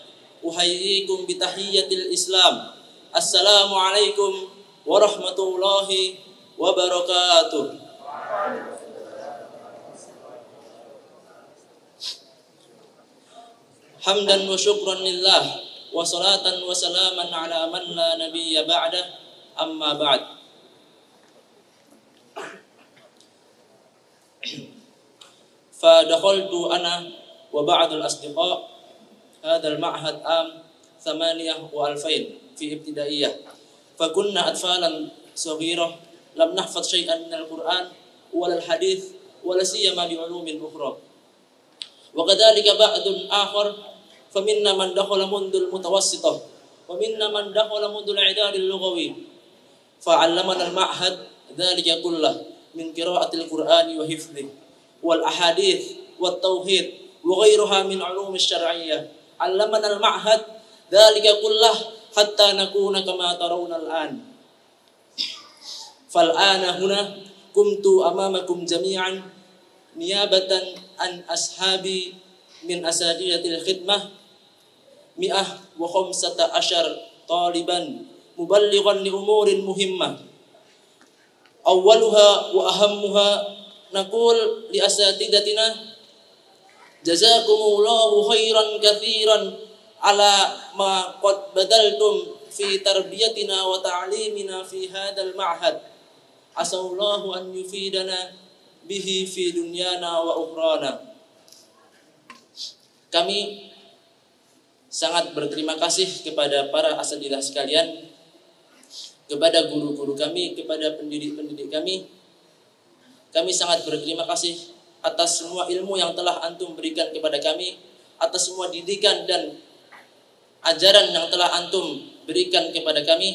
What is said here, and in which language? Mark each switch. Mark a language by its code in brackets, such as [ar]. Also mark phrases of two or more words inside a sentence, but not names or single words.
[ar] أحييكم بتحية الإسلام. السلام عليكم ورحمة الله وبركاته. حمدا وشكرا لله وصلاة وسلاما على من لا نبي بعده أما بعد. فدخلت أنا وبعض الأصدقاء هذا المعهد عام 8 و 2000 في ابتدائية. فكنا أطفالا صغيرة لم نحفظ شيئا من القرآن والحديث ولا سيما بعلوم أخرى. وكذلك بعض آخر فمنا من دخل منذ المتوسطة ومنا من دخل منذ الإعداد اللغوي. فعلمنا المعهد ذلك كله من قراءة القرآن وحفظه والأحاديث والتوحيد وغيرها من علوم الشرعية. علمنا المعهد ذلك كله حتى نكون كما ترون الآن. فالآن هنا كنت أمامكم جميعا نيابة عن أصحابي من أساتذة الخدمة 115 طالبا مبلغا لأمور مهمة. أولها وأهمها نقول لأساتذتنا جزاكم الله خيرا كثيرا على ما قد بذلتم في تربيتنا وتعليمنا في هذا المعهد. أسأل الله أن يفيدنا به في دنيانا وأخرانا. [id] Kami sangat berterima kasih kepada para asatidzah sekalian, kepada guru-guru kami, kepada pendidik-pendidik kami. Kami sangat berterima kasih atas semua ilmu yang telah antum berikan kepada kami, atas semua didikan dan ajaran yang telah antum berikan kepada kami.